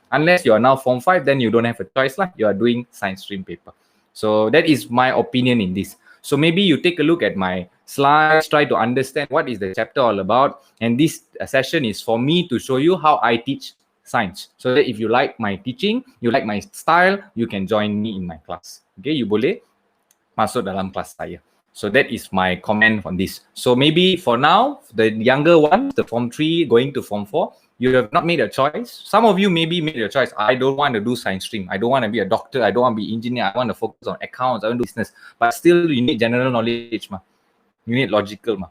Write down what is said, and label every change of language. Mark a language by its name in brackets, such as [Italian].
[English] Unless you are now Form 5, then you don't have a choice lah. You are doing science stream paper. So that is my opinion in this. So maybe you take a look at my slides, try to understand what is the chapter all about. And this session is for me to show you how I teach science. So that if you like my teaching, you like my style, you can join me in my class. [Malay] Okay, you boleh masuk dalam kelas saya. [English] So that is my comment on this. So maybe for now, the younger ones, the Form 3 going to Form 4, you have not made a choice. Some of you maybe made a choice. I don't want to do science stream. I don't want to be a doctor. I don't want to be engineer. I want to focus on accounts. I want to do business. But still, you need general knowledge. You need logical.